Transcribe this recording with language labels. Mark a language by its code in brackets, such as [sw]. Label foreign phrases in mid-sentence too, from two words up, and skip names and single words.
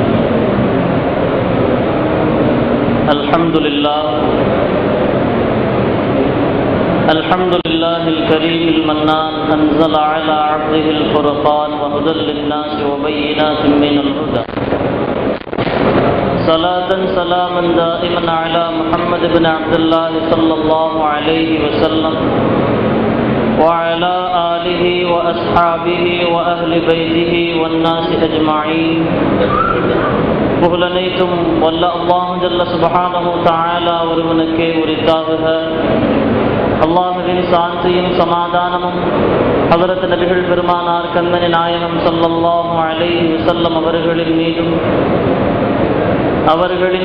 [ar] الحمد لله الحمد لله الكريم المنان أنزل على عبده الفرقان وهدى للناس وبينات من الهدى صلاة سلاما دائما على محمد بن عبد الله صلى الله عليه وسلم وعلى آله وأصحابه وأهل بيته والناس أجمعين. [ta] புகழனைத்தும் வல்ல அல்லாஹ் [ar] جل سبحانه وتعالى [ta] ஒருவனுக்கே உரித்தாகுக. அல்லாஹ்வின் சாந்தியும் சமாதானமும் ஹஜ்ரத் நபிகள் பெருமானார் கண்மணி நாயகம் [ar] صلى الله عليه وسلم [ta] அவர்களின் மீதும், அவர்களின்